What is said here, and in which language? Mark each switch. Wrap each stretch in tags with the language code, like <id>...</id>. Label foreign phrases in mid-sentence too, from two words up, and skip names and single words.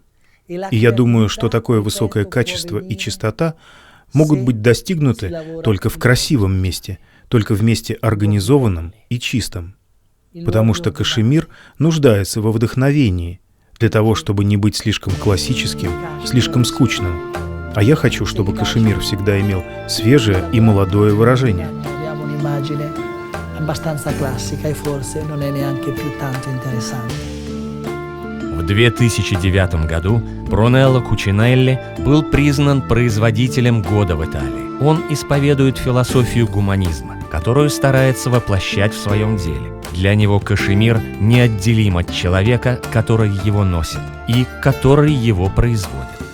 <ru>И я думаю, что такое высокое качество и чистота могут быть достигнуты только в красивом месте, только в месте организованном и чистом. Потому что кашемир нуждается во вдохновении для того, чтобы не быть слишком классическим, слишком скучным. А я хочу, чтобы кашемир всегда имел свежее и молодое выражение.</ru> <it>Abbiamo un'immagine abbastanza classica e forse non è neanche più tanto interessante.</it> <ru>В 2009 году Брунелло Кучинелли был признан производителем года в Италии. Он исповедует философию гуманизма, которую старается воплощать в своем деле. Для него кашемир неотделим от человека, который его носит и который его производит.</ru>